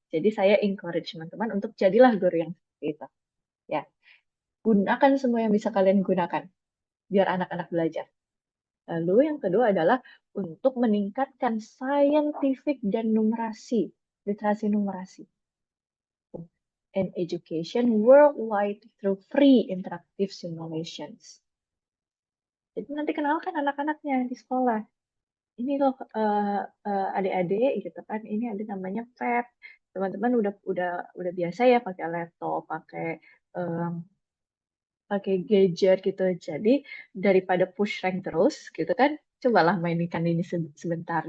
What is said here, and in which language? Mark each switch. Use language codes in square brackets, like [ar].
[id] Jadi saya encourage teman-teman untuk jadilah guru yang seperti itu. Ya, gunakan semua yang bisa kalian gunakan biar anak-anak belajar. Lalu yang kedua adalah untuk meningkatkan scientific dan numerasi, literasi numerasi. [en] And education worldwide through free interactive simulations. [id] Jadi nanti kenalkan anak-anaknya di sekolah. Ini loh adik-adik gitu kan, ini ada namanya PET. Teman-teman udah biasa ya pakai laptop, pakai gadget gitu. Jadi daripada push rank terus gitu kan, cobalah mainkan ini sebentar.